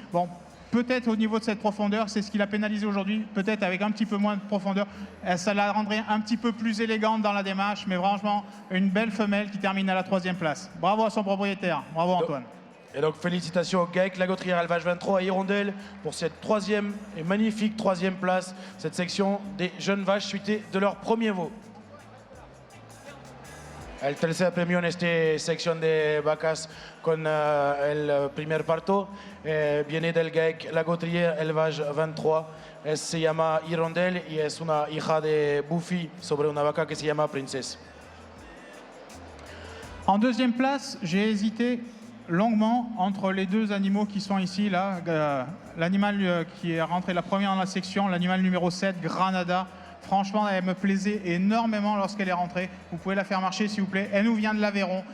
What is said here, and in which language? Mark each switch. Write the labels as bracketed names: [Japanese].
[French] Bon, peut-être au niveau de cette profondeur, c'est ce qui l'a pénalisé aujourd'hui, peut-être avec un petit peu moins de profondeur, ça la rendrait un petit peu plus élégante dans la démarche, mais franchement, une belle femelle qui termine à la 3e place. Bravo à son propriétaire, bravo Antoine. Et donc félicitations au GAEC La Gautrière élevage 23 à Hirondelle pour cette 3e et magnifique 3e place, cette section des jeunes vaches suitées de leur premier veau. [Spanish] El tercer premio en esta sección de vacas con el primer parto viene del GAEC La Gautrière élevage 23. Se llama Hirondelle y es una hija de Buffy sobre una vaca que se llama Princess. [French] En 2e place, j'ai hésité longuement entre les 2 animaux qui sont ici. Là, l'animal qui est rentré la première dans la section, l'animal numéro 7, Granada. Franchement, elle me plaisait énormément lorsqu'elle est rentrée. Vous pouvez la faire marcher s'il vous plaît. Elle nous vient de l'Aveyron.